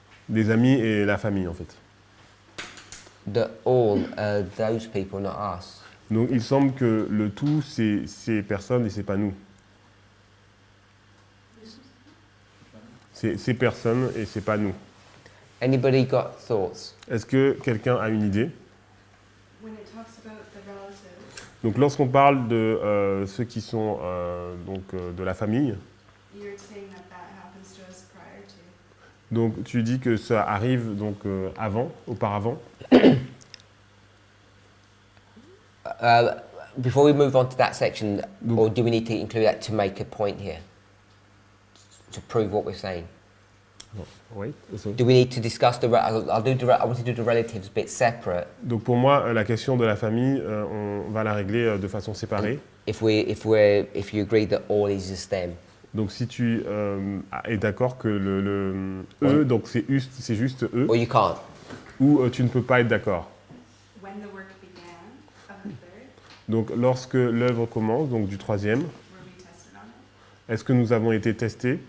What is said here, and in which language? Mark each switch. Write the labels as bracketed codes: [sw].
[fr] les amis et la famille en fait. [en] that all are those people, not us. [fr] Donc il semble que le tout c'est ces personnes et c'est pas nous. C'est ces personnes et c'est pas nous. [en] Anybody got thoughts? [fr] Est-ce que quelqu'un a une idée? [en] When it talks about the relatives, [fr] Donc lorsqu'on parle de ceux qui sont de la famille, [en] you're saying that that happens to us prior to. [fr] donc tu dis que ça arrive donc auparavant. [en] Before we move on to that section, [fr] Donc- [en] or do we need to include that to make a point here? To prove what we're saying? [fr] Oui. [en] Do we need to discuss I'll do I want to do the relatives bit separate. [fr] Donc pour moi, la question de la famille, on va la régler de façon séparée. [en] If you agree that all is just them. [fr] Donc si tu es d'accord que le eux, donc c'est juste eux, [en] Or you can't. [fr] ou tu ne peux pas être d'accord. [en] When the work began of the third, [fr] Donc lorsque l'œuvre commence, donc du troisième, [en] were we tested on it [fr] est-ce que nous avons été testés